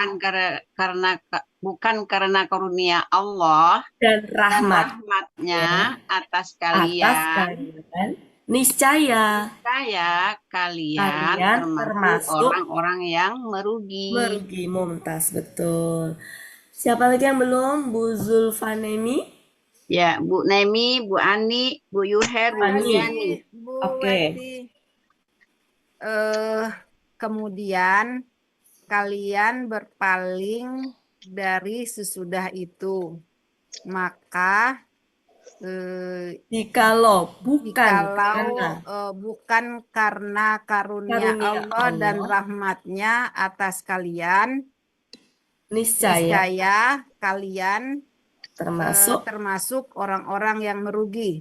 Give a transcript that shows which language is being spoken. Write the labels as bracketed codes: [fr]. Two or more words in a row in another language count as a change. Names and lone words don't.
[id] bukan karena karunia Allah dan dan rahmat rahmatnya atas atas kalian. kalian, niscaya Saya kalian Kalian termasuk termasuk orang-orang yang merugi. merugi. Mumtaz, betul. Siapa lagi yang belum? Bu Zulfanemi? Ya, Bu Nemi, Bu Ani, Bu Yuher, Bu Ani. Yani. Bu Oke. Wati. Kemudian kalian berpaling dari sesudah itu. Maka Jikalau bukan bukan karena karunia Allah dan rahmatnya atas kalian, niscaya kalian termasuk orang-orang yang merugi.